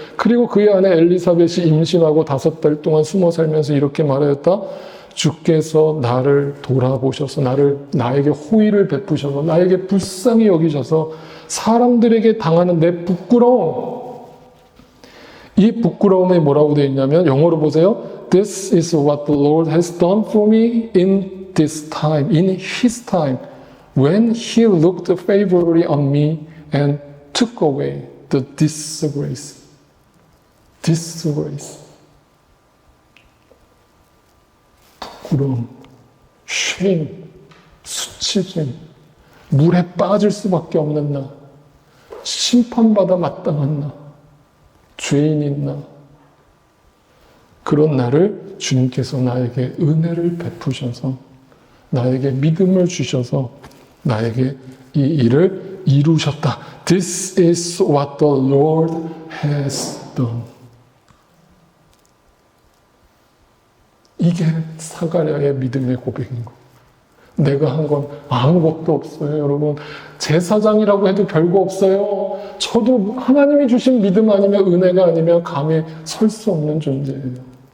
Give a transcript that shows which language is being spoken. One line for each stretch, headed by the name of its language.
Korean: 그리고 그의 아내 엘리사벳이 임신하고 5달 동안 숨어 살면서 이렇게 말하였다. 주께서 나를 돌아보셔서 나에게 호의를 베푸셔서 나에게 불쌍히 여기셔서 사람들에게 당하는 내 부끄러움, 이 부끄러움에 뭐라고 되어 있냐면 영어로 보세요.
English: This is what the Lord has done for me in this time, in His time, when He looked favorably on me and took away the disgrace. disgrace.
Korean: 부끄러움, shame, 수치심, 물에 빠질 수밖에 없는 나, 심판받아 마땅한 나, 죄인인 나, 그런 나를 주님께서 나에게 은혜를 베푸셔서 나에게 믿음을 주셔서 나에게 이 일을 이루셨다.
English: This is what the Lord has done.
Korean: 이게 사가랴의 믿음의 고백인 거. 내가 한 건 아무것도 없어요, 여러분. 제사장이라고 해도 별거 없어요. 저도 하나님이 주신 믿음 아니면 은혜가 아니면 감히 설 수 없는 존재예요.